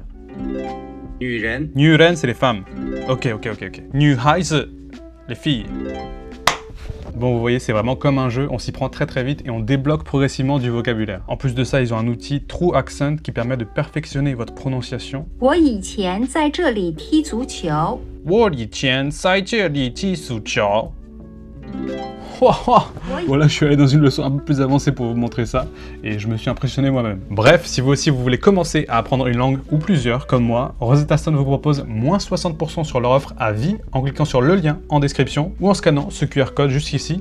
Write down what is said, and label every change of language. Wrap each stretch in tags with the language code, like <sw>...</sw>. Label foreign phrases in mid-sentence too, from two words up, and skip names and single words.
<fr>Nuren, c'est les femmes. Ok. Nuhaize, les filles. Bon, vous voyez, c'est vraiment comme un jeu, on s'y prend très vite et on débloque progressivement du vocabulaire. En plus de ça, ils ont un outil True Accent qui permet de perfectionner votre prononciation.</fr> <zh>我以前在这里踢足球。我以前在这里踢足球。</zh> <fr>Voilà, je suis allé dans une leçon un peu plus avancée pour vous montrer ça et je me suis impressionné moi-même. Bref, si vous aussi vous voulez commencer à apprendre une langue ou plusieurs comme moi, Rosetta Stone vous propose moins 60% sur leur offre à vie en cliquant sur le lien en description ou en scannant ce QR code juste ici.</fr>